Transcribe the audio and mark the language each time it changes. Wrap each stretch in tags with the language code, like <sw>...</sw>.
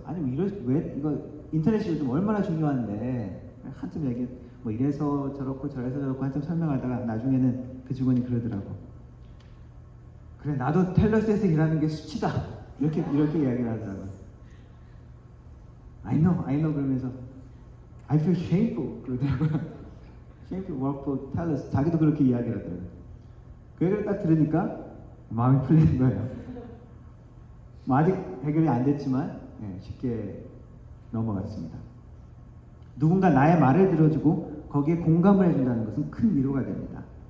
<ko>아니 왜 이거 인터넷이 요즘 얼마나 중요한데 한참 얘기 뭐 이래서 저렇고 저래서 저렇고 한참 설명하다가 나중에는 그 직원이 그러더라고. 그래 나도 텔러스에서 일하는 게 수치다. 이렇게 이야기를 하더라고요.</ko> <en>I know</en> <ko>그러면서</ko> <en>I feel shameful</en> <ko>그러더라고요.</ko> <en>Shameful work for Tellers.</en> <ko>자기도 그렇게 이야기를 하더라고요. 그 얘기를 딱 들으니까 마음이 풀리는 거예요. 뭐 아직 해결이 안 됐지만 쉽게 넘어갔습니다. 누군가 나의 말을 들어주고 거기에 공감을 해준다는 것은 큰 위로가 됩니다.</ko>